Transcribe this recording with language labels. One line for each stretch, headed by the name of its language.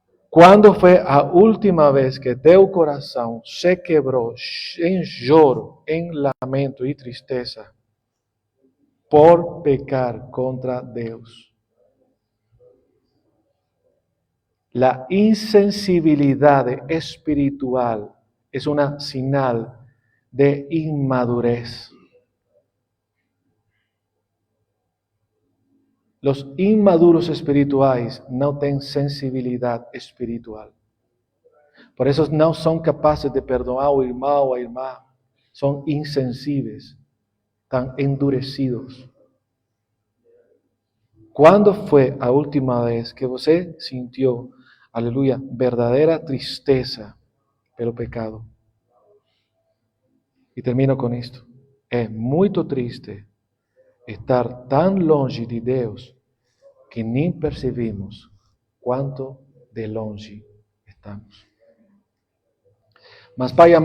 Portuguese: Quando foi a última vez que teu coração se quebrou em choro, em lamento e tristeza por pecar contra Deus?
Spanish: La insensibilidad espiritual es una señal de inmadurez. Los inmaduros espirituales no tienen sensibilidad espiritual. Por eso no son capaces de perdonar al hermano o a irmã. Son insensibles, están endurecidos. ¿Cuándo fue la última vez que você sintió, aleluya,
Portuguese: verdadeira tristeza pelo pecado? E termino com isto. É muito triste estar tão longe de Deus que nem percebemos quanto de longe estamos. Mas, Pai amado,